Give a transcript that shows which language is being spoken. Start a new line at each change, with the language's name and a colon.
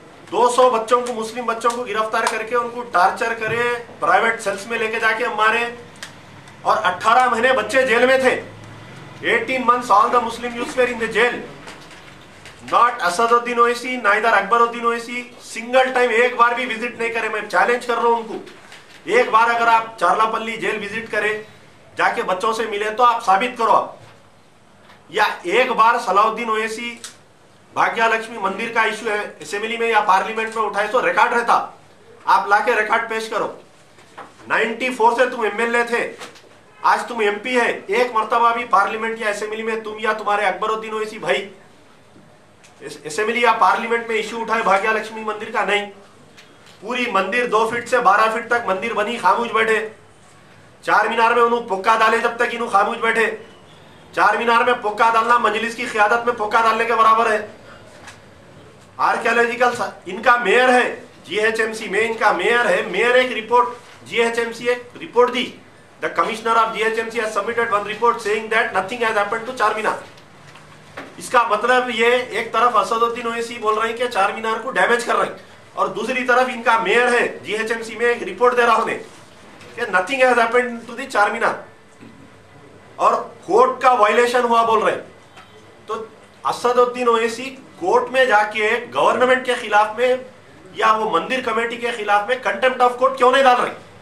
Hindi: 200 बच्चों को, मुस्लिम बच्चों को गिरफ्तार करके उनको टॉर्चर करे, प्राइवेट सेल्स में लेके जाके मारे, और 18 महीने बच्चे जेल में थे.
English: 18 months all the Muslim youths were in the jail. Not Asaduddin Owaisi, neither Akbaruddin Owaisi.
Hindi: Single time एक बार भी विजिट नहीं करे. मैं चैलेंज कर रहा हूं उनको, एक बार अगर आप चारलापल्ली जेल विजिट करें, जाके बच्चों से मिले तो आप साबित करो आप. या एक बार सलाउद्दीन ओवैसी भाग्या लक्ष्मी मंदिर का इशू है असेंबली में या पार्लियामेंट में उठाए तो रिकॉर्ड रहता. आप लाके रिकॉर्ड पेश करो. 94 से तुम एमएलए थे, आज तुम एमपी है. एक मर्तबा भी पार्लियामेंट या असेंबली में तुम या तुम्हारे अकबरुद्दीन ओवैसी भाई असेंबली या पार्लियामेंट में इशू उठाए भाग्या लक्ष्मी मंदिर का? नहीं. पूरी मंदिर 2 फीट से 12 फीट तक मंदिर बनी, खामोश बैठे. 4 मीनार में उन्होंने पुक्का डाले, जब तक इन्हों खामोश बैठे. 4 मीनार में पुक्का डालना मजलिस की क़ियादत में पुक्का डालने के बराबर है. आर्कियोलॉजिकल इनका मेयर है, जीएचएमसी में इनका मेयर है. मेयर एक रिपोर्ट, जीएचएमसी एक report the.
English: The commissioner of GHMC has submitted one report saying that nothing has happened to Charminar.
Hindi: इसका मतलब ये एक तरफ असदुद्दीन ओवैसी बोल रहे हैं कि चारमीनार को डैमेज कर रहे हैं, और दूसरी तरफ इनका मेयर है जीएचएमसी में एक रिपोर्ट दे रहा हूं कि
English: nothing has happened to the Charminar,
Hindi: और कोर्ट का वायलेशन हुआ बोल रहे हैं. तो असदुद्दीन ओवैसी कोर्ट में जाके गवर्नमेंट के खिलाफ में या वो मंदिर कमेटी के खिलाफ में कंटेम्प्ट ऑफ कोर्ट क्यों नहीं डाल रहे?